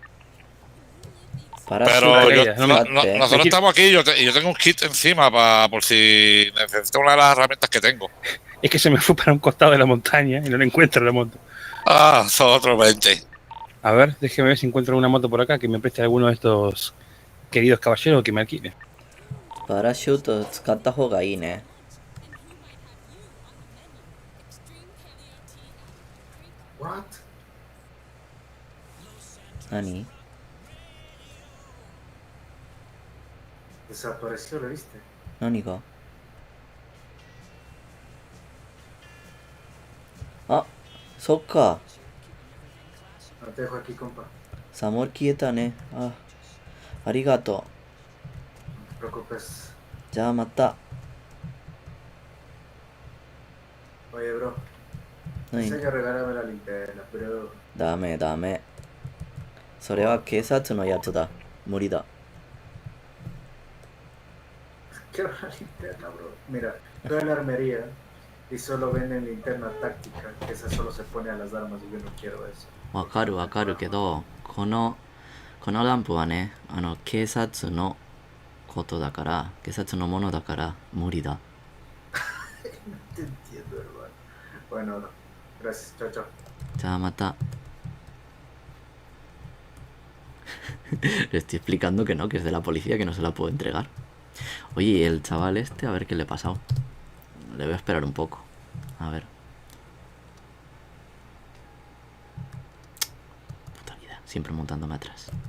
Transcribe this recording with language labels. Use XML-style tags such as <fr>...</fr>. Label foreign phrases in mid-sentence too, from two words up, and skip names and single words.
<es>Pero nosotros estamos aquí y yo tengo un kit encima por si necesito una de las herramientas que tengo. Es que se me fue para un costado de la montaña y no la encuentro la moto. Ah, son otros 20. A ver, déjeme ver si encuentro una moto por acá que me preste alguno de estos queridos caballeros que me alquilen.</es> <ja>Parachute 使った方がいいね。</ja> <es>What? ¿Nani? Desapareció, ¿lo viste?</es> <ja>何が？あ、そっか.</ja> <es>Te dejo aquí, compa. Samor kieta ne. Ah, arigato. No te preocupes.</es> <ja>じゃあまた.</ja> <es>Oye, bro. Ay. Sé que regálame la linterna, pero...</es> <ja>ダメダメ。それは警察のやつだ。無理だ。</ja> <es>Quiero una linterna, bro. Mira, estoy en la armería y solo venden linterna táctica, que esa solo se pone a las armas y yo no quiero eso.</es> <ja>わかるわかるけど、このランプはね、警察のことだから、警察のものだから無理だ。</ja> <es>No te entiendo, hermano. Bueno, no. Gracias, chao, chao.</es> <ja>じゃあまた。</ja> <es>Le estoy explicando que no, que es de la policía, que no se la puedo entregar. Oye, ¿y el chaval este? A ver qué le ha pasado. Le voy a esperar un poco. A ver. Puta vida, siempre montándome atrás.</es>